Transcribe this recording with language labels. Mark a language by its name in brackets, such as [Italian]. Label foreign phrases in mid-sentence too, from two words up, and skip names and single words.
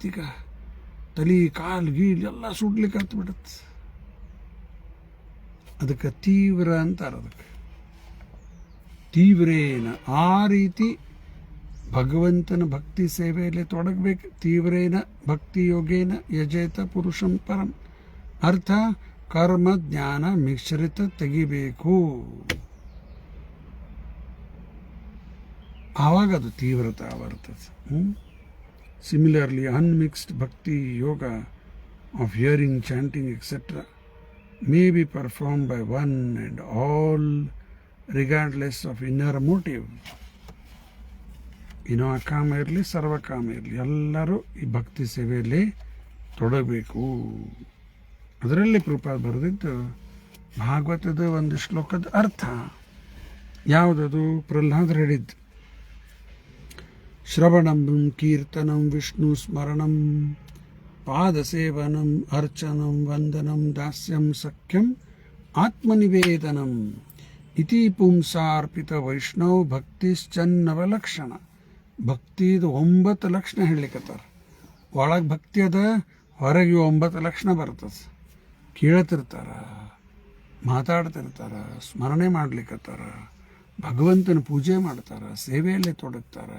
[Kannada] ಈಗ ತಲೆ ಕಾಲು ಗೀಲ್ ಎಲ್ಲ ಸುಡ್ಲಿಕ್ಕೆ ಹತ್ಬಿಡತ್ತೆ. ಅದಕ್ಕೆ ತೀವ್ರ ಅಂತಾರೆ. ಅದಕ್ಕೆ ತೀವ್ರೇನ ಆ ರೀತಿ ಭಗವಂತನ ಭಕ್ತಿ ಸೇವೆಯಲ್ಲಿ ತೊಡಗಬೇಕು. [Sanskrit] ತೀವ್ರೇನ ಭಕ್ತಿ ಯೋಗೇನ ಯಜೇತ ಪುರುಷಂ ಪರಂ. [Kannada] ಅರ್ಥ ಕರ್ಮ ಜ್ಞಾನ ಮಿಶ್ರಿತ ತೆಗಿಬೇಕು. ಆವಾಗ ಅದು ತೀವ್ರತೆ ಬರ್ತದೆ. [English] Similarly, unmixed bhakti yoga of hearing, chanting, etc. may be performed by one and all regardless of inner motive. [Kannada] ಅಕಾಮ ಇರಲಿ ಸರ್ವಕಾಮ ಇರಲಿ, ಎಲ್ಲರೂ ಈ ಭಕ್ತಿ ಸೇವೆಯಲ್ಲಿ ತೊಡಗಬೇಕು. ಅದರಲ್ಲಿ ಪ್ರಭುಪಾದ ಬರೆದಿದ್ದು ಭಾಗವತದ ಒಂದು ಶ್ಲೋಕದ ಅರ್ಥ ಯಾವುದದು? ಪ್ರಹ್ಲಾದರು ಹೇಳಿದ್ದು, [Sanskrit] ಶ್ರವಣಂ ಕೀರ್ತನಂ ವಿಷ್ಣು ಸ್ಮರಣಂ ಪಾದಸೇವನಂ ಅರ್ಚನಂ ವಂದನಂ ದಾಸ್ಯಂ ಸಖ್ಯಂ ಆತ್ಮನಿವೇದನಂ ಇತಿ ಪುಂಸಾರ್ಪಿತ ವೈಷ್ಣವ್ ಭಕ್ತಿಶ್ಚನ್ನವಲಕ್ಷಣ. [Kannada] ಭಕ್ತಿದು 9 ಲಕ್ಷಣ ಹೇಳಲಿಕ್ಕತ್ತಾರ. ಒಳಗೆ ಭಕ್ತಿ ಅದ, ಹೊರಗೆ 9 ಲಕ್ಷಣ ಬರ್ತದೆ. ಕೇಳ್ತಿರ್ತಾರ, ಮಾತಾಡ್ತಿರ್ತಾರ, ಸ್ಮರಣೆ ಮಾಡ್ಲಿಕ್ಕತ್ತಾರ, ಭಗವಂತನ ಪೂಜೆ ಮಾಡ್ತಾರೆ, ಸೇವೆಯಲ್ಲಿ ತೊಡಗ್ತಾರೆ.